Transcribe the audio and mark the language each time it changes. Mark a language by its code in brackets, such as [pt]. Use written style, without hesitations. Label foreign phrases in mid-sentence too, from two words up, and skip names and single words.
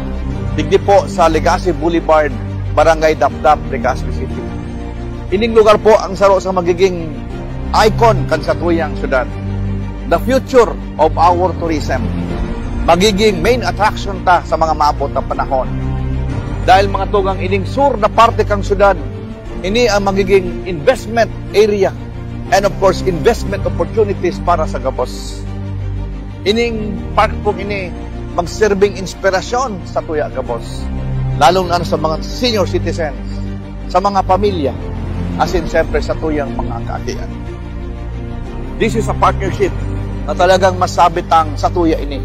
[bik] Digdi po sa Legazpi Boulevard, Barangay Dapdap, Legazpi City. Ining lugar po ang saro sa magiging icon kan sa tuyang syudad. [en] The future of our tourism. [bik] Magiging [en] main attraction [bik] ta sa mga maabot na panahon. Dahil mga tugang ining sur na parte kang syudad, ini ang magiging [en] investment area and of course, investment opportunities [bik] para sa Gabos. Ining park po ini magsirbing inspirasyon sa tuya Gabos. Lalong na sa mga [en] senior citizens, [bik] sa mga pamilya, as in siyempre sa tuyang mga kaakian. [en] This is a partnership [bik] na talagang masabitang sa tuya ini.